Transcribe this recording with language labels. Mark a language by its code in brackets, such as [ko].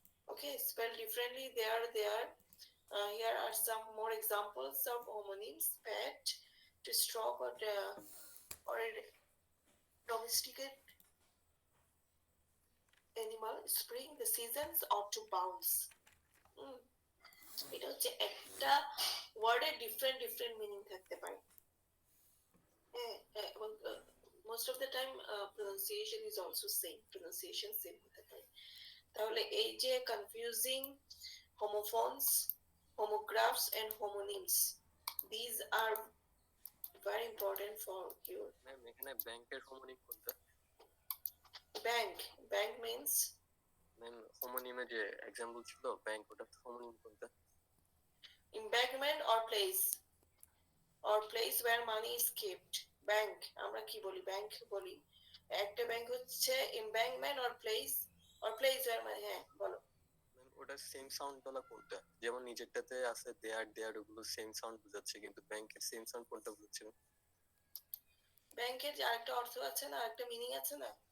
[en] Okay, spelled differently there. Here are some more examples of homonyms: pet, to stroke or a domesticated animal, spring, the seasons, or to bounce. [bn] হুম, এটা হচ্ছে একটা ওয়ার্ডের different different meaning থাকতে পারে। [en] হ্যাঁ, এবং most of the time pronunciation is also same, pronunciation same [bn] হতে পারে। তাহলে এই যে [en] Confusing homophones, homographs and homonyms, these are very important for you. [bn] Ma'am এখানে ব্যাংকের হোমোনিম কোনটা? [en] Bank means [bn] ম্যাম হোমোনিমে যে এক্সাম্পল ছিল ব্যাংক, ওটা হোমোনিম কোনটা? [en] embankment or place where money is kept. [bn] Bank আমরা কি বলি? ব্যাংক বলি। একটা ব্যাংক হচ্ছে [en] embankment or place where money, [bn] হ্যাঁ বলো। ম্যাম ওটা সেম সাউন্ড বলা কোনটা? যেমন নিজেরটাতে আছে দেয়ার ওগুলো সেম সাউন্ড বোঝাচ্ছে, কিন্তু ব্যাংকের সেম সাউন্ড কোনটা বুঝছে? ব্যাংকের আরেকটা অর্থ আছে না, আরেকটা মিনিং আছে না?